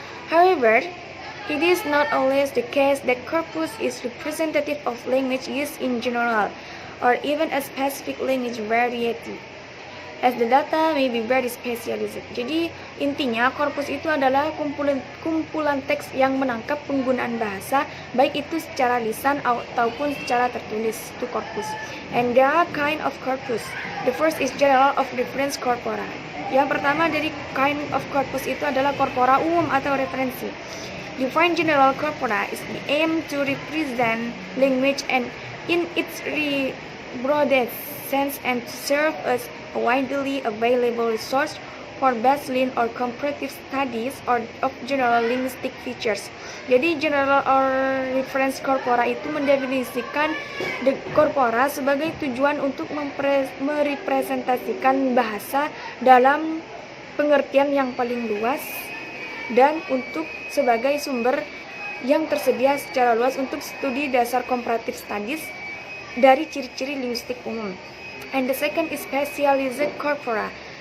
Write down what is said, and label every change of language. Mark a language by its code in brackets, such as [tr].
[en] However, it is not always the case that corpus is representative of language use in general, or even a specific language variety, as the data may be very specialized. [id] Jadi intinya corpus itu adalah kumpulan teks yang menangkap penggunaan bahasa, baik itu secara lisan ataupun secara tertulis, itu corpus. [en] And there are kind of corpus. The first is general of reference corpora. [id] Yang pertama dari [en] kind of corpus [id] itu adalah corpora umum atau referensi. [en] Define general corpora is the aim to represent language and in its broadest sense and to serve as a widely available resource for baseline or comparative studies or of general linguistic features. [id] Jadi [en] general or reference corpora [id] itu mendefinisikan [en] the corpora [id] sebagai tujuan untuk merepresentasikan bahasa dalam pengertian yang paling luas dan untuk sebagai sumber yang tersedia secara luas untuk studi dasar [en] comparative studies [id] dari ciri-ciri linguistik umum. [en] And the second is specialized corpora.